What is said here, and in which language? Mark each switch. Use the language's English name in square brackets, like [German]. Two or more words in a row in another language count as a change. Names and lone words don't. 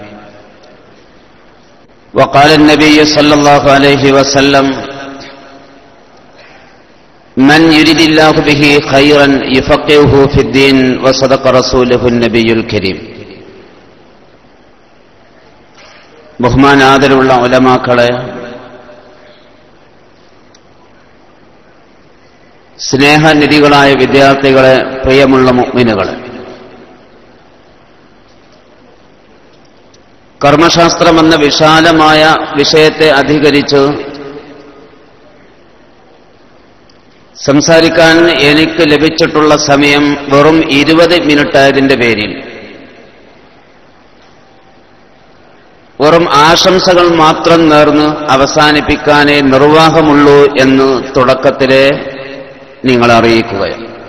[Arabic] وقال النبي صلى الله عليه وسلم من يريد الله به خيرا يفقهه في الدين وصدق رسوله النبي الكريم. [Malayalam] ബഹുമാന ആദരവുള്ള ഉലമാക്കളെ, സ്നേഹനിധികളായ വിദ്യാർത്ഥികളെ, പ്രിയമുള്ള മുഅ്മിനുകളെ, കർമ്മശാസ്ത്രം എന്ന വിശാലമായ വിഷയത്തെ അധികരിച്ച് സംസാരിക്കാൻ എനിക്ക് ലഭിച്ചിട്ടുള്ള സമയം വെറും 20 മിനിറ്റായതിന്റെ പേരിൽ വെറും ആശംസകൾ മാത്രം നേർന്ന് അവസാനിപ്പിക്കാനേ നിർവാഹമുള്ളൂ എന്ന് തുടക്കത്തിലെ നിങ്ങളെ അറിയിക്കുകയാണ്.